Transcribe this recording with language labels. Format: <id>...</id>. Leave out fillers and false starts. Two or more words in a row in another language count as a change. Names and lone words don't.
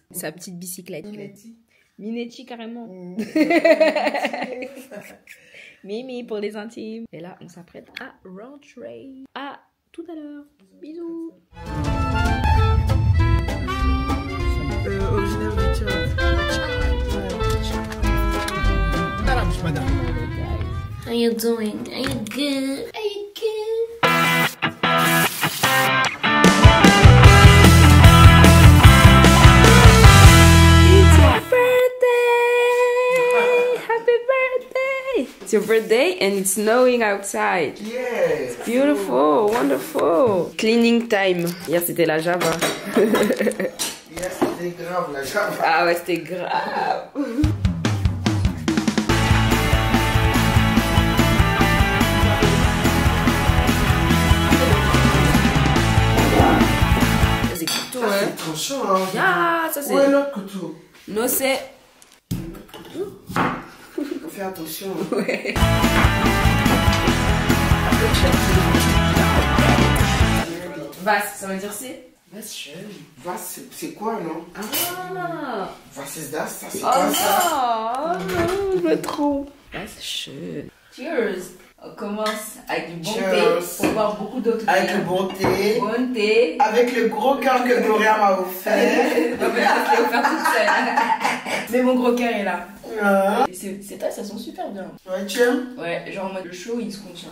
<fr>Sa petite bicyclette. Minetti, carrément. Mimi pour les intimes. Et là, on s'apprête à rentrer. À tout à l'heure. Bisous! Originaire du Tchad. Madame.</fr> <en>How you doing? Are you good? Are you good? It's your birthday! Happy birthday! It's your birthday and it's snowing outside. Yes. Beautiful, wonderful. Cleaning time.</en> <fr>Hier c'était la Java. Yes, c'était grave la Java. Ah ouais, c'était grave. C'est couteau, hein. C'est trop chaud, hein. Ah, ça c'est. Où est l'autre couteau? Non, c'est. Fais attention. Ouais. Vas, ça veut dire c'est.</fr> <de>Vas schön. Was,</de> <fr>c'est quoi, non? Ah!</fr> <de>Was ist das?</de> <fr>Ça, c'est Oh quoi ça? non! Oh non, je me trompe.</fr> <de>Was schön. Cheers!</de> <fr>On commence avec du bon thé</fr> <en>Cheers.</en> <fr>pour boire beaucoup d'autres thé. Avec le bon thé. Bon thé. Avec le gros cœur que Gloria m'a offert. Non, mais ça, je l'ai offert toute seule. Mais mon gros cœur est là. Ah. Et ces tasses, elles sont super bien. Ouais, tu aimes? Ouais, genre en mode le show, il se contient.</fr>